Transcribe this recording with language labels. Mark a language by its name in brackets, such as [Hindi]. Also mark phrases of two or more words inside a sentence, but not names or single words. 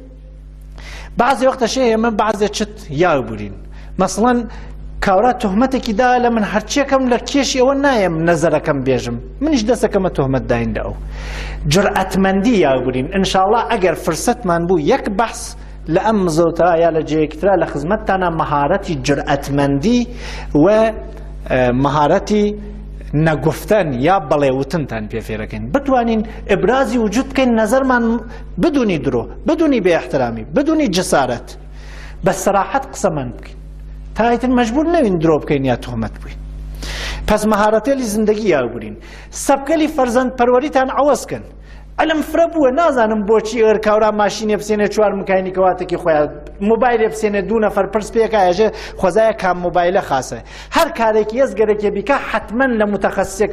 [Southern Kurdish] بەعزێ وەختە شێ ئێمە بەعزێ چت یاو بورین مەسڵەن کاورا تۆهمەتێکی دا لە من هەرچیەکەم لە کێشی ئەوە نایەم نەزەرەکەم بێژم منیش دەستەکەمە تۆهمەت داین لە ئەو جورئەتمەندی یاو بورین ئینشاڵڵا ئەگەر فرسەتمان بوو یەک بەحس لە ئەم زۆترا یا لە جەیەکترا لە خزمەتتانە مەهارەتی جورئەتمەندی و مەهارەتی نەگوفتن یا بەڵێوتنتان پێفێرەکەین بتوانین ئبرازی وجود بکەین نەزەرمان بدونی درۆ بدونی بێ احترامی بدونی جسارەت بە سەراحەت قسەمان بکەین تایتر مەجبور نەوین درۆ بکەین یا تۆهمەت بووین پس مەهارەتێلی زندگی یاوبورین سەبکەلی فەرزەند پەروەریتان عەوەزکەن ئەلم فرە بووە نازانم بۆچی ئەر کاورا ماشینێ بسێنێ چوار مکانی کەواتێکی خۆیان موبایلێ بسێنێ دوو نەفەر پرس پێکە ئەژێ خۆزایە کام موبایلە خاسە هەر کارێکی هەزگەرێکێ بیکە حتمەن لە متەخەسیسێکە